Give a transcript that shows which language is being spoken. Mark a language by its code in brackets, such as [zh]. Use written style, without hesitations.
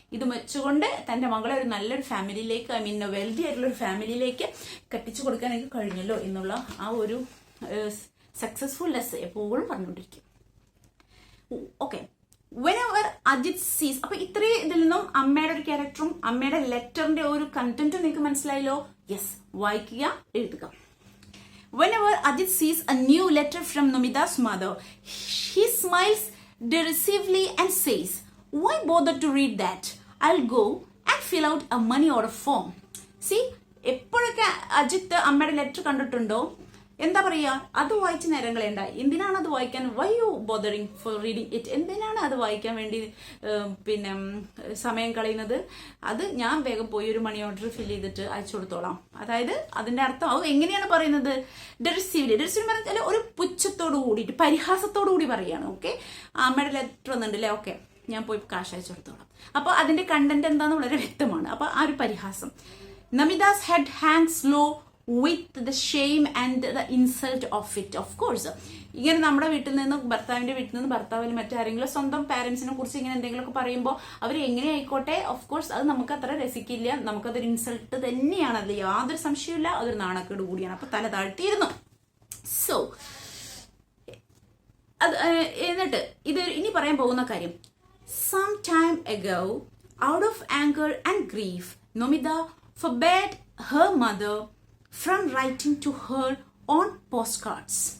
[ml] ഇത് വെച്ചുകൊണ്ട് തന്റെ മകളെ ഒരു നല്ലൊരു ഫാമിലിയിലേക്ക്, ഐ മീൻ വെൽതി ആയിട്ടുള്ള ഒരു ഫാമിലിയിലേക്ക് കെട്ടിച്ചു കൊടുക്കാൻ എനിക്ക് കഴിഞ്ഞല്ലോ എന്നുള്ള ആ ഒരു സക്സസ്ഫുൾനെസ് എപ്പോഴും പറഞ്ഞുകൊണ്ടിരിക്കും. ഓക്കെ, [en] whenever Ajit sees, [ml] അപ്പൊ ഇത്രയും ഇതിൽ നിന്നും അമ്മയുടെ ഒരു ക്യാരക്ടറും അമ്മയുടെ ലെറ്ററിന്റെ ഒരു കണ്ടന്റും നിങ്ങൾക്ക് മനസ്സിലായല്ലോ. യെസ്, വായിക്കുക, എഴുതുക. [en] Whenever Ajit sees a new letter from Namida's mother, he smiles derisively and says, "Why bother to read that? I'll go and fill out a money order form." [ml] See, എപ്പോഴൊക്കെ അജിത്ത് അമ്മയുടെ ലെറ്റർ കണ്ടിട്ടുണ്ടോ, എന്താ പറയാ, അത് വായിച്ച നേരം കളയണ്ട. എന്തിനാണ് അത് വായിക്കാൻ, [en] why you bothering for reading it, [ml] എന്തിനാണ് അത് വായിക്കാൻ വേണ്ടി പിന്നെ സമയം കളയുന്നത്, അത് ഞാൻ വേഗം പോയി ഒരു മണി ഓർഡർ ഫില്ല് ചെയ്തിട്ട് അയച്ചു കൊടുത്തോളാം. അതായത് അതിന്റെ അർത്ഥം അത് എങ്ങനെയാണ് പറയുന്നത്, ഡെറിസീവ്ലി പറഞ്ഞാൽ ഒരു പുച്ഛത്തോടു കൂടിയിട്ട് പരിഹാസത്തോടു കൂടി പറയാണ്. ഓക്കെ, അമ്മയുടെ ലെറ്റർ വന്നിട്ടുണ്ടല്ലേ, ഓക്കെ ഞാൻ പോയി കാശ് അയച്ചു കൊടുത്തോളാം. അപ്പൊ അതിന്റെ കണ്ടന്റ് എന്താന്ന് വളരെ വ്യക്തമാണ്. അപ്പൊ ആ ഒരു പരിഹാസം. [en] നമിതാസ് head Hanks law with the shame and the insult of it. [ml] Of course, ഇങ്ങനെ നമ്മുടെ വീട്ടിൽ നിന്ന്, ഭർത്താവിന്റെ വീട്ടിൽ നിന്ന് ഭർത്താവിൽ മറ്റാരെങ്കിലും സ്വന്തം പാരന്റ്സിനെ കുറിച്ച് ഇങ്ങനെ എന്തെങ്കിലുമൊക്കെ പറയുമ്പോൾ അവർ എങ്ങനെ ആയിക്കോട്ടെ, ഓഫ് കോഴ്സ് അത് നമുക്ക് അത്ര രസിക്കില്ല, നമുക്കതൊരു ഇൻസൾട്ട് തന്നെയാണ്, അതിൽ യാതൊരു സംശയമില്ല, അതൊരു നാണക്കേട് കൂടിയാണ്. അപ്പൊ തല താഴ്ത്തിയിരുന്നു. സോ അത് എന്നിട്ട് ഇത് ഇനി പറയാൻ പോകുന്ന കാര്യം, [en] some time ago, out of anger and grief, Nomida forbade her mother from writing to her on postcards.